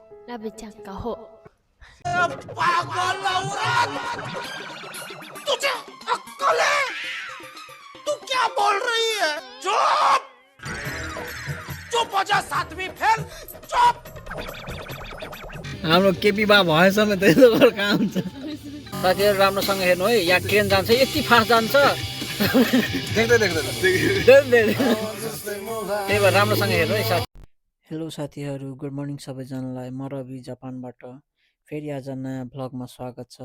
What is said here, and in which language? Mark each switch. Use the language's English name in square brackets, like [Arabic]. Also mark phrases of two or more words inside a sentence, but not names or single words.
[Hindi] अब चक्का हो। पागल औरत, तुझे अक्ल है? तू क्या बोल रही है? चुप चुप हो जा, 7वीं फेल, चुप। [Nepali] हाम्रो केपी बा भएसम्म त्यस्तो गरेर काम हुन्छ। साथीहरू राम्रोसँग हेर्नु है, यहाँ ट्रेन जान्छ यति फास्ट जान्छ त्यही भएर राम्रोसँग हेर्नु है साथी। हेलो साथीहरू, [English] good morning [Nepali] सबैजनालाई। म रवि जापानबाट फेरि आज नयाँ भ्लगमा स्वागत छ।